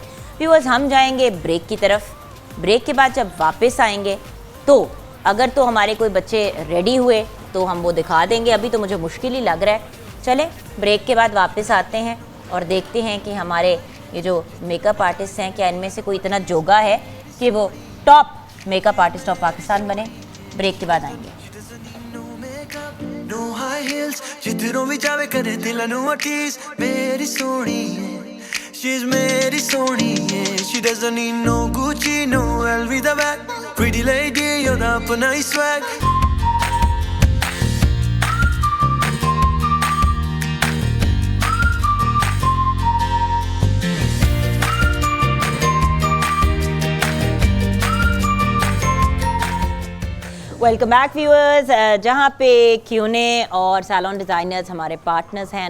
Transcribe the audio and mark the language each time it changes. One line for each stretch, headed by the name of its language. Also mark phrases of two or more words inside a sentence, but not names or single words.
Urdu: ویورز ہم جائیں گے بریک کی طرف۔ بریک کے بعد جب واپس آئیں گے تو اگر تو ہمارے کوئی بچے ریڈی ہوئے تو ہم وہ دکھا دیں گے، ابھی تو مجھے مشکل ہی لگ رہا ہے. چلے بریک کے بعد واپس آتے ہیں اور دیکھتے ہیں کہ ہمارے یہ جو
English: makeup artist
Urdu: ہیں کیا ان میں سے کوئی اتنا جوگا ہے کہ وہ
English: top makeup artist of Pakistan
Urdu: بنے. بریک کے بعد آئیں گے.
English: No high heels,
Punjabi: ਜਿਧਰੋਂ ਭੀ ਜਾਵੇ ਕਰੇ ਦਿਲ ਨੂੰ ਅਟੀਸ, ਮੇਰੀ ਸੋਹਣੀ ਹੈ she's ਮੇਰੀ ਸੋਹਣੀ ਹੈ,
English: she doesn't need no Gucci no LV the bag, pretty lady
Punjabi: ਉਹਦਾ ਆਪਣਾ ਹੀ
English: swag। welcome back viewers,
Urdu: جہاں پہ کیونے اور
English: salon designers
Urdu: ہمارے پارٹنرز ہیں.